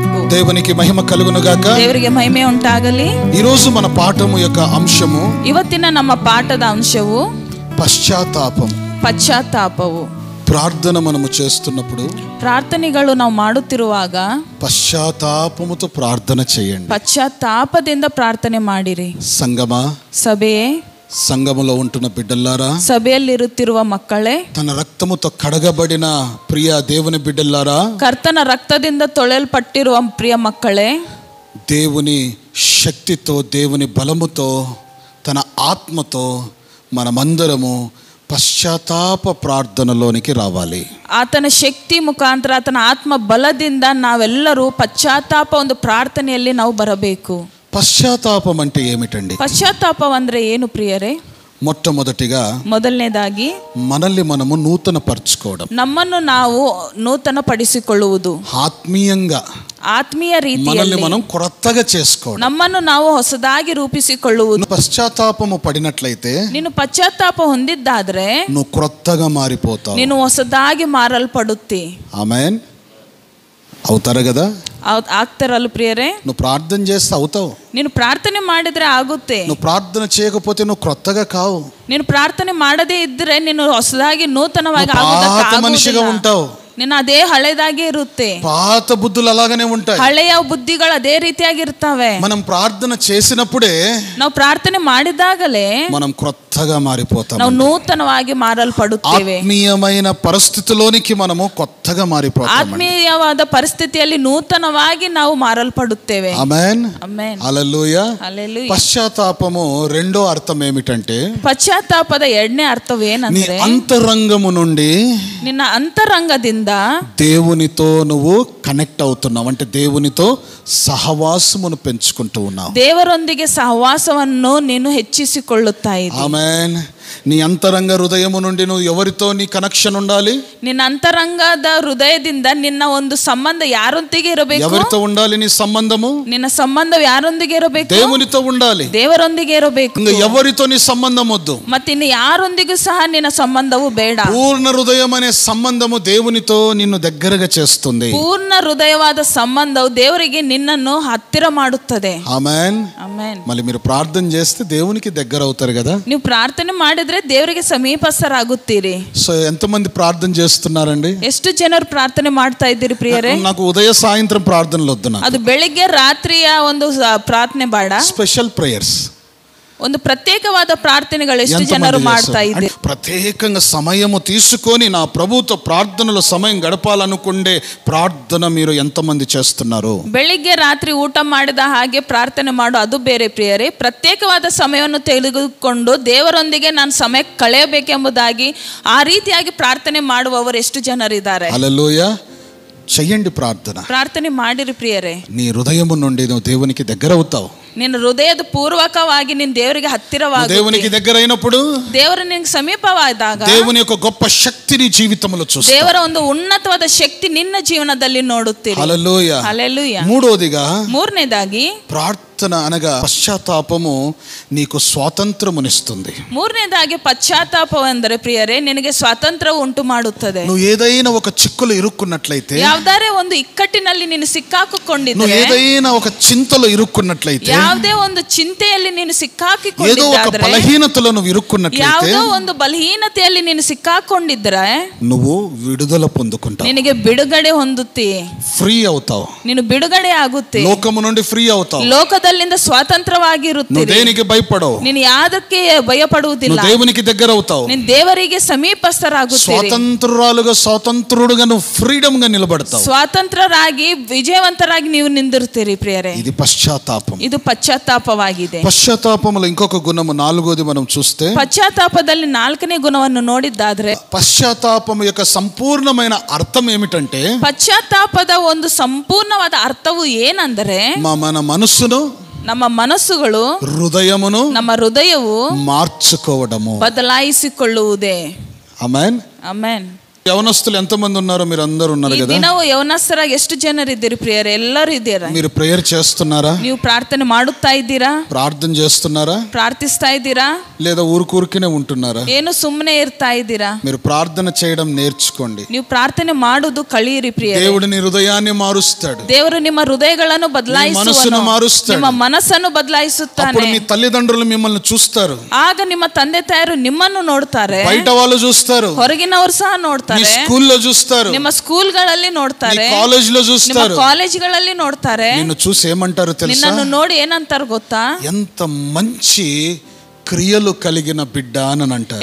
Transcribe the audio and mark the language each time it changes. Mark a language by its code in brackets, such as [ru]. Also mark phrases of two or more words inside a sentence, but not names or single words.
[te] దేవునికి మహిమ కలుగును గాక. [kn] ದೇವರಿಗೆ ಮಹಿಮೆ ಉಂಟಾಗಲಿ. [te] ఈ రోజు మన పాఠము యొక్క అంశము, [kn] ಇವತ್ತಿನ ನಮ್ಮ ಪಾಠದ ಅಂಶವು ಪಶ್ಚಾತ್ತಾಪವು. [te] ప్రార్థన మనము చేస్తున్నప్పుడు, [kn] ಪ್ರಾರ್ಥನೆಗಳು ನಾವು ಮಾಡುತ್ತಿರುವಾಗ [te] పశ్చాత్తాపముతో ప్రార్థన చేయండి. [kn] ಪಶ್ಚಾತ್ತಾಪದಿಂದ ಪ್ರಾರ್ಥನೆ ಮಾಡಿರಿ. [te] సంగమా, [kn] ಸಭೆಯೇ, [te] సంఘములో ఉంటున్న బిడ్డలారా, [kn] ಸಭೆಯಲ್ಲಿರುತ್ತಿರುವ ಮಕ್ಕಳೇ, [te] తన రక్తముతో కడగబడిన ప్రియ దేవుని బిడ్డలారా, [kn] ಕರ್ತನ ರಕ್ತದಿಂದ ತೊಳೆಯಲ್ಪಟ್ಟಿರುವ ಪ್ರಿಯ ಮಕ್ಕಳೇ, [te] దేవుని శక్తితో, దేవుని బలముతో, తన ఆత్మతో మనమందరము పశ్చాత్తాప ప్రార్థనలోనికి రావాలి. [kn] ಆತನ ಶಕ್ತಿ ಮುಖಾಂತರ, ಆತನ ಆತ್ಮ ಬಲದಿಂದ ನಾವೆಲ್ಲರೂ ಪಶ್ಚಾತ್ತಾಪ ಒಂದು ಪ್ರಾರ್ಥನೆಯಲ್ಲಿ ನಾವು ಬರಬೇಕು. [te] పశ్చాత్తాపం అంటే ఏమిటండి? [kn] ಪಶ್ಚಾತ್ತಾಪ ಅಂದ್ರೆ ಏನು ಪ್ರಿಯರೇ? ಮೊದಲನೇದಾಗಿ [te] మనల్ని మనము నూతన పరచుకోవడం, [kn] ನಮ್ಮನ್ನು ನಾವು ನೂತನ ಪಡಿಸಿಕೊಳ್ಳುವುದು, ಆತ್ಮೀಯ ರೀತಿಯಲ್ಲಿ [te] మనం కొత్తగా చేసుకోవడం, [kn] ನಮ್ಮನ್ನು ನಾವು ಹೊಸದಾಗಿ ರೂಪಿಸಿಕೊಳ್ಳುವುದು. [te] పశ్చాత్తాపము పడినట్లయితే, [kn] ನೀನು ಪಶ್ಚಾತ್ತಾಪ ಹೊಂದಿದ್ದಾದ್ರೆ [te] నువ్వు కొత్తగా మారిపోతావు, [kn] ನೀನು ಹೊಸದಾಗಿ ಮಾರಲ್ಪಡುತ್ತಿ. [te] ఆమేన్. అవుతారు కదా? [kn] ಆಗ್ತಾರಲ್ಲ ಪ್ರಿಯರೇ? [te] నువ్వు ప్రార్థన చేస్తే అవుతావు. [kn] ನೀನು ಪ್ರಾರ್ಥನೆ ಮಾಡಿದ್ರೆ ಆಗುತ್ತೆ. [te] నువ్వు ప్రార్థన చేయకపోతే నువ్వు కొత్తగా కావు. [kn] ನೀನು ಪ್ರಾರ್ಥನೆ ಮಾಡದೇ ಇದ್ರೆ ನೀನು ಹೊಸದಾಗಿ ನೂತನವಾಗಿ [te] మనిషిగా ఉంటావు. [kn] ನಿನ್ನ ಅದೇ ಹಳೆದಾಗಿ ಇರುತ್ತೆ. [te] పాత బుద్ధులు అలాగనే ఉంటాయి. [kn] ಹಳೆಯ ಬುದ್ಧಿಗಳು ಅದೇ ರೀತಿಯಾಗಿ ಇರ್ತವೆ. [te] మనం ప్రార్థన చేసినప్పుడే, [kn] ನಾವು ಪ್ರಾರ್ಥನೆ ಮಾಡಿದಾಗಲೇ [te] మనం కొత్తగా మారిపోతాం. [kn] ನಾವು నూతనವಾಗಿ ಮಾರಲ್ಪಡುತ್ತೇವೆ. [te] ఆత్మీయమైన పరిస్థితిలోనికి మనము కొత్తగా మారిపోతాం. [kn] ಆತ್ಮೀಯವಾದ ಪರಿಸ್ಥಿತಿಯಲ್ಲಿ ನೂತನವಾಗಿ ನಾವು ಮಾರಲ್ಪಡುತ್ತೇವೆ. [te] ఆమేన్, [kn] ಆಮೆನ್, [te] హల్లెలూయా. హల్లెలూయా. పశ్చాత్తాపము రెండో అర్థం ఏమిటంటే, [kn] ಪಶ್ಚಾತ್ತಾಪದ ಎರಡನೇ ಅರ್ಥವೇನಂದ್ರೆ, [te] నీ అంతరంగము నుండి, [kn] ನಿನ್ನ ಅಂತರಂಗದಿಂದ [te] దేవునితో నువ్వు కనెక్ట్ అవుతున్నావు. అంటే దేవునితో సహవాసమును పెంచుకుంటూ ఉన్నావు. [kn] ದೇವರೊಂದಿಗೆ ಸಹವಾಸವನ್ನು ನೀನು ಹೆಚ್ಚಿಸಿಕೊಳ್ಳುತ್ತಾ ಇದ್ದೀ. [te] ఆమేన్. నీ అంతరంగ హృదయము నుండి నువ్వు ఎవరితో నీ కనెక్షన్ ఉండాలి? [kn] ನಿನ್ನ ಅಂತರಂಗದ ಹೃದಯದಿಂದ ನಿನ್ನ ಒಂದು ಸಂಬಂಧ ಯಾರೊಂದಿಗೆ ಇರಬೇಕು? [te] ఎవరితో ఉండాలి నీ సంబంధము? [kn] ನಿನ್ನ ಸಂಬಂಧ ಯಾರೊಂದಿಗೆ ಇರಬೇಕು? [te] దేవునితో ఉండాలి. [kn] ದೇವರೊಂದಿಗೆ ಇರಬೇಕು. [te] ఇంకా ఎవరితో నీ సంబంధం వద్దు. [kn] ಮತ್ತೆ ಇನ್ನು ಯಾರೊಂದಿಗೂ ಸಹ ನಿನ್ನ ಸಂಬಂಧವು ಬೇಡ. [te] పూర్ణ హృదయం అనే సంబంధము దేవునితో నిన్ను దగ్గరగా చేస్తుంది. [kn] ಪೂರ್ಣ ಹೃದಯವಾದ ಸಂಬಂಧವು ದೇವರಿಗೆ ನಿನ್ನನ್ನು ಹತ್ತಿರ ಮಾಡುತ್ತದೆ. [te] ఆమేన్, [kn] ಆಮೆನ್. [te] మళ్ళీ మీరు ప్రార్థన చేస్తే దేవునికి దగ్గర అవుతారు కదా. [kn] ನೀವು ಪ್ರಾರ್ಥನೆ ಮಾಡಿದ್ರೆ ದೇವರಿಗೆ ಸಮೀಪಸ್ಥರಾಗುತ್ತೀರಿ. [te] సో ఎంతమంది ప్రార్థన చేస్తున్నారండి? [kn] ಎಷ್ಟು ಜನರು ಪ್ರಾರ್ಥನೆ ಮಾಡ್ತಾ ಇದ್ದೀರಿ ಪ್ರಿಯರೇ? [te] నాకు ఉదయ సాయంత్రం ప్రార్థనలు వద్దు. [kn] ಅದು ಬೆಳಿಗ್ಗೆ ರಾತ್ರಿಯ ಒಂದು ಪ್ರಾರ್ಥನೆ ಬೇಡ. [en] special prayers, [kn] ಒಂದು ಪ್ರತ್ಯೇಕವಾದ ಪ್ರಾರ್ಥನೆಗಳು ಎಷ್ಟು ಜನರು ಮಾಡ್ತಾ ಇದ್ದೀರಿ? [te] ప్రత్యేకంగా సమయము తీసుకొని నా ప్రభుతో ప్రార్థనలో సమయం గడపాలనుకుండే ప్రార్థన మీరు ఎంతమంది చేస్తున్నారు? [kn] ಬೆಳಿಗ್ಗೆ ರಾತ್ರಿ ಊಟ ಮಾಡಿದ ಹಾಗೆ ಪ್ರಾರ್ಥನೆ ಮಾಡು, ಅದು ಬೇರೆ ಪ್ರಿಯರೇ. ಪ್ರತ್ಯೇಕವಾದ ಸಮಯವನ್ನು ತೆಗೆದುಕೊಂಡು ದೇವರೊಂದಿಗೆ ನಾನು ಸಮಯ ಕಳೆಯಬೇಕೆಂಬುದಾಗಿ ಆ ರೀತಿಯಾಗಿ ಪ್ರಾರ್ಥನೆ ಮಾಡುವವರು ಎಷ್ಟು ಜನರಿದ್ದಾರೆ? [te] హల్లెలూయా. చెయ్యండి ప్రార్థన. [kn] ಪ್ರಾರ್ಥನೆ ಮಾಡಿರಿ ಪ್ರಿಯರೇ. [te] నీ హృదయము నుండి నువ్వు దేవునికి దగ్గర అవుతావు. [kn] ನಿನ್ನ ಹೃದಯದ ಪೂರ್ವಕವಾಗಿ ನೀನು ದೇವರಿಗೆ ಹತ್ತಿರವಾಗಿ, [te] దేవునికి దగ్గర అయినప్పుడు, [kn] ದೇವರು ನಿನಗೆ ಸಮೀಪವಾದಾಗ [te] దేవుని యొక్క గొప్ప శక్తిని జీవితంలో చూస్తావు. [kn] ದೇವರ ಒಂದು ಉನ್ನತವಾದ ಶಕ್ತಿ ನಿನ್ನ ಜೀವನದಲ್ಲಿ ನೋಡುತ್ತೀರಿ. [te] హల్లెలూయా. హల్లెలూయా. మూడోదిగా ప్రార్థన అనగా పశ్చాత్తాపము నీకు స్వాతంత్రమునిస్తుంది. [kn] ಮೂರನೇದಾಗಿ ಪಶ್ಚಾತ್ತಾಪ ಎಂದರೆ ಪ್ರಿಯರೇ, ನಿನಗೆ ಸ್ವಾತಂತ್ರ್ಯ ಉಂಟು ಮಾಡುತ್ತದೆ. [te] నువ్వు ఏదైనా ఒక చిక్కులో ఇరుక్కున్నట్లయితే, [kn] ಯಾವುದಾರೆ ಒಂದು ಇಕ್ಕಟ್ಟಿನಲ್ಲಿ ನೀನು ಸಿಕ್ಕಾಕಿಕೊಂಡಿದ್ದರೆ, [te] నువ్వు ఏదైనా ఒక చింతలో ఇరుక్కున్నట్లయితే, [kn] ಯಾವುದೇ ಒಂದು ಚಿಂತೆಯಲ್ಲಿ ನೀನು [te] ఏదో ఒక [kn] ಸಿಕ್ಕಾಕಿಕೊಂಡಿದ್ದರೆ, [te] బలహీనతలో నువ్వు ఇరుక్కున్నట్లయితే, [kn] ಯಾವುದೋ ಒಂದು ಬಲಹೀನತೆಯಲ್ಲಿ ನೀನು ಸಿಕ್ಕಾಕೊಂಡಿದ್ರೆ [te] నువ్వు విడుదల పొందుకుంటావు. [kn] ನಿನಗೆ ಬಿಡುಗಡೆ ಹೊಂದುತ್ತಿ, [te] ఫ్రీ అవుతావు. [kn] ನೀನು ಬಿಡುಗಡೆ ಆಗುತ್ತೆ, [te] లోకము నుండి ఫ్రీ అవుతావు. [kn] ಲೋಕದಲ್ಲಿಂದ ಸ್ವಾತಂತ್ರ್ಯವಾಗಿರುತ್ತಿ. [te] నువ్వు దేనికి భయపడవు. [kn] ನೀನು ಯಾವುದಕ್ಕೆ ಭಯಪಡುವುದಿಲ್ಲ. [te] నువ్వు దేవునికి దగ్గర అవుతావు. [kn] ನೀನು ದೇವರಿಗೆ ಸಮೀಪಸ್ಥರಾಗುತ್ತೀರಿ. [te] స్వాతంత్రుడుగా నువ్వు ఫ్రీడమ్ గా నిలబడతావు. [kn] ಸ್ವಾತಂತ್ರ್ಯರಾಗಿ ವಿಜಯವಂತರಾಗಿ ನೀವು ನಿಂದಿರುತ್ತೀರಿ ಪ್ರಿಯರೇ. [te] ఇది పశ్చాత్తాపం. [kn] ಇದು ಪಶ್ಚಾತ್ತಾಪವಾಗಿದೆ. [te] పశ్చాత్తాపంలో ఇంకొక గుణము, నాలుగోది మనం చూస్తే, [kn] ಪಶ್ಚಾತ್ತಾಪದಲ್ಲಿ ನಾಲ್ಕನೇ ಗುಣವನ್ನು ನೋಡಿದ್ದಾದ್ರೆ, [te] పశ్చాత్తాపం యొక్క సంపూర్ణమైన అర్థం ఏమిటంటే, [kn] ಪಶ್ಚಾತ್ತಾಪದ ಒಂದು ಸಂಪೂರ್ಣವಾದ ಅರ್ಥವು ಏನಂದರೆ, [te] మన మనస్సును, [kn] ನಮ್ಮ ಮನಸ್ಸುಗಳು, [te] హృదయమును, [kn] ನಮ್ಮ ಹೃದಯವು [te] మార్చుకోవడము. [kn] ಬದಲಾಯಿಸಿಕೊಳ್ಳುವುದೇ. [te] ఆమేన్. [kn] ಆಮೆನ್. [te] యవనస్తులు ఎంతమంది ఉన్నారో మీరు అందరూ ఉన్నారు కదా. [kn] ದಿನವೂ ಯೌವನಸ್ಥರಾಗಿ ಎಷ್ಟು ಜನರು ಇದ್ದೀರಿ ಪ್ರಿಯರೇ? ಎಲ್ಲರೂ ಇದ್ದೀರಾ? [te] మీరు ప్రేయర్ చేస్తున్నారా? [kn] ನೀವು ಪ್ರಾರ್ಥನೆ ಮಾಡುತ್ತಾ ಇದ್ದೀರಾ? [te] ప్రార్థన చేస్తున్నారా? [kn] ಪ್ರಾರ್ಥಿಸ್ತಾ ಇದ್ದೀರಾ? [te] లేదా ఊరుకూరికినే ఉంటున్నారా? [kn] ಏನು ಸುಮ್ಮನೆ ಇರ್ತಾ ಇದ್ದೀರಾ? [te] మీరు ప్రార్థన చేయడం నేర్చుకోండి. [kn] ನೀವು ಪ್ರಾರ್ಥನೆ ಮಾಡುವುದು ಕಲಿಯಿರಿ ಪ್ರಿಯರೇ. [te] దేవుడు నీ హృదయాన్ని మారుస్తాడు. [kn] ದೇವರು ನಿಮ್ಮ ಹೃದಯಗಳನ್ನು ಬದಲಾಯಿಸುವನು, ನಿಮ್ಮ ಮನಸ್ಸನ್ನು ಬದಲಾಯಿಸುತ್ತಾನೆ. [te] అప్పుడు మీ తల్లిదండ్రులు మిమ్మల్ని చూస్తారు. [kn] ಆಗ ನಿಮ್ಮ ತಂದೆ ತಾಯರು ನಿಮ್ಮನ್ನು ನೋಡ್ತಾರೆ, [te] బయట వాళ్ళు చూస్తారు, [kn] ಹೊರಗಿನವರು ಸಹ ನೋಡ್ತಾರೆ, [te] స్కూల్లో చూస్తారు, [kn] ನಿಮ್ಮ ಸ್ಕೂಲ್ಗಳಲ್ಲಿ ನೋಡ್ತಾರೆ, [te] ಕಾಲೇಜ್లో చూస్తారు, [kn] ಕಾಲೇಜ್ಗಳಲ್ಲಿ ನೋಡ್ತಾರೆ. [te] నిన్ను చూసి ఏమంటారు తెలుసా? [kn] ನಿನ್ನನ್ನು ನೋಡಿ ಏನಂತಾರ ಗೊತ್ತಾ? [te] ఎంత మంచి క్రియలు కలిగిన బిడ్డ అని అంటారు.